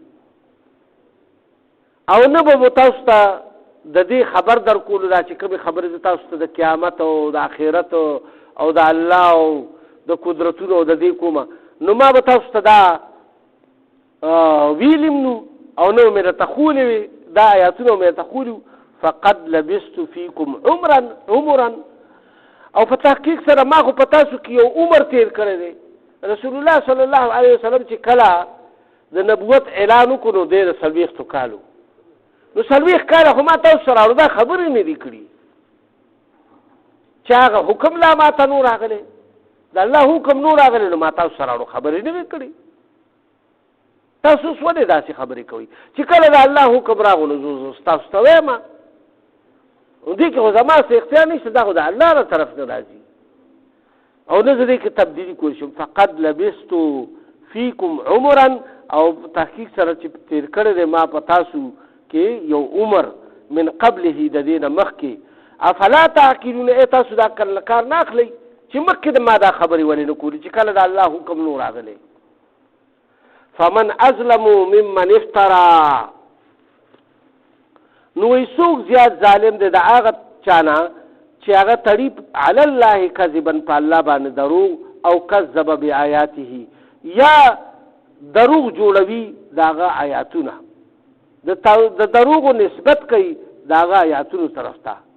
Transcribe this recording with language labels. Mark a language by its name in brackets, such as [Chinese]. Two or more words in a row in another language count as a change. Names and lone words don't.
[Pashto] او نه به تاسو ته د دې خبر در کولو دا چې کومې خبرې تاسو ته د قیامت او د آخرت او د الله او د قدرتونو او د دې کومه، نو ما به تاسو ته دا ویلم نو او نو مې راته ښوولې وي دا آیاتونه مې راته ښوولي، [Arabic] فقد لبست فیکم عمرا، [Pashto] او په تحقیق سره ما خو په تاسو کې یو عمر تیر کړی دی. رسول الله [Arabic] صلی الله علیه وسلم [Pashto] چې کله د نبوت اعلان وکړو نو دی د 40 کالو، نو 40 کاله خو ما تاسو سره دا خبرې نه دي کړي چې هغه حکم لا ما ته نور راغلی، د الله حکم نور راغلی، نو ما تاسو سره خبرې نه وي کړي. تاسو اوس ولې داسې خبرې کوئ چې کله د الله حکم راغو نو زه تاسو ته وایم، دې کې خو زما څه اختیار نشته، دا خو د الله له طرف نه راځي، او نه زه دې کې تبدیلي کولی شم. [Arabic] فقد لبست فیکم عمرا، [Pashto] او تحقیق سره چې تیر کړی دی ما په تاسو کې یو عمر، [Arabic] من قبله [Pashto] د دې نه مخکې، [Arabic] افلا تعقلون، [Pashto] تاسو دا کار نه اخلئ چې مخکې د ما دا خبرې ولې نه کولې چې کله د الله حکم نو راغلی. [Arabic] فمن ازلم ممن افترا، [Pashto] نو څوک زیات ظالم دی د هغه چانه چې هغه تړي [Arabic] علی الله کذبا، [Pashto] په الله باندې دروغ، او [Arabic] کذب بآیاته، [Pashto] یا دروغ جوړوي داغه آیاتونه، د دروغو نسبت کوي داغه آیاتونو طرف ته.